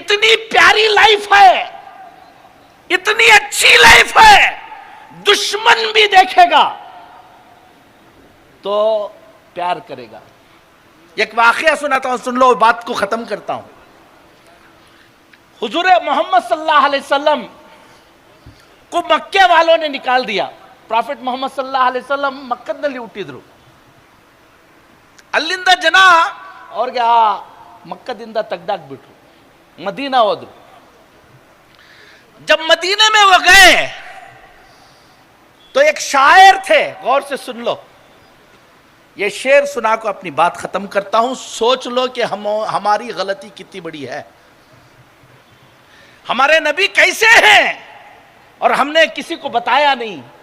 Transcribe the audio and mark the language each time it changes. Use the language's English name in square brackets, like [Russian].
[Hindi] इतनी प्यारी लाइफ है, इतनी अच्छी लाइफ है, दुश्मन भी देखेगा तो प्यार करेगा। एक वाकया सुनाता हूं, सुन लो, बात को खत्म करता हूं। हुजूर मोहम्मद सल्लल्लाहु अलैहि वसल्लम को मक्के वालों ने निकाल दिया। [Kannada] ಪ್ರಾಫೆಟ್ ಮೊಹಮ್ಮದ್ ಸಲ್ಲಲ್ಲಾಹು ಅಲೈಹಿ ವಸಲ್ಲಂ ಮಕ್ಕದಲ್ಲಿ ಹುಟ್ಟಿದ್ರು। ಅಲ್ಲಿಂದ ಜನ ಅವ್ರಿಗೆ ಆ ಮಕ್ಕದಿಂದ ತೆಗೆದಾಕ್ಬಿಟ್ರು, मदीना ಹೋದ್ರು। [Hindi] जब मदीने में वो गए तो एक शायर थे, गौर से सुन लो, ये शेर सुना को अपनी बात खत्म करता हूं। सोच लो कि हमारी गलती कितनी बड़ी है। हमारे नबी कैसे हैं और हमने किसी को बताया नहीं।